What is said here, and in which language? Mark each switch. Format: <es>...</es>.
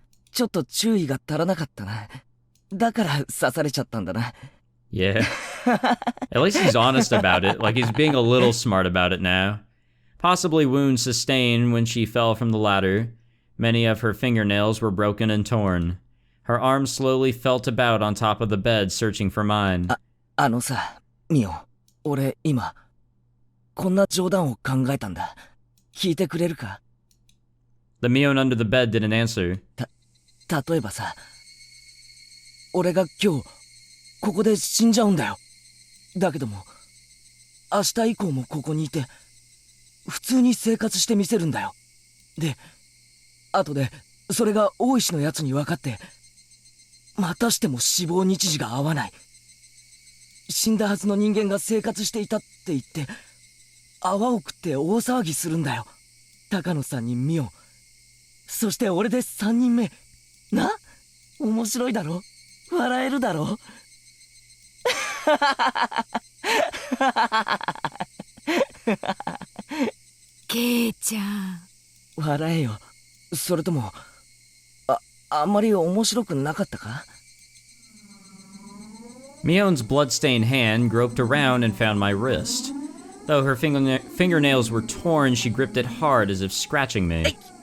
<ja>ちょっと注意が足らなかったな。だから刺されちゃったんだな。</ja> <en>Yeah. At least he's honest about it, like he's being a little smart about it now. Possibly wounds sustained when she fell from the ladder. Many of her fingernails were broken and torn. Her arms slowly felt about on top of the bed, searching for mine.</en> <ja>あのさ、ミオン。俺今、こんな冗談を考えたんだ。聞いてくれるか？</ja> <en>The Mion under the bed didn't answer.</en> <ja>例えばさ、俺が今日ここで死んじゃうんだよ。だけども明日以降もここにいて普通に生活してみせるんだよ。で、後でそれが大石のやつに分かってまたしても死亡日時が合わない、死んだはずの人間が生活していたって言って泡を食って大騒ぎするんだよ。高野さんにミオン、そして俺で3人目な。面白いだろ、笑えるだろ。ケイちゃん、笑えよ。それともあんまり面白くなかったか？</ja> <en>Mion's blood-stained hand groped around and found my wrist. Though her fingernails were torn, she gripped it hard as if scratching me.</en>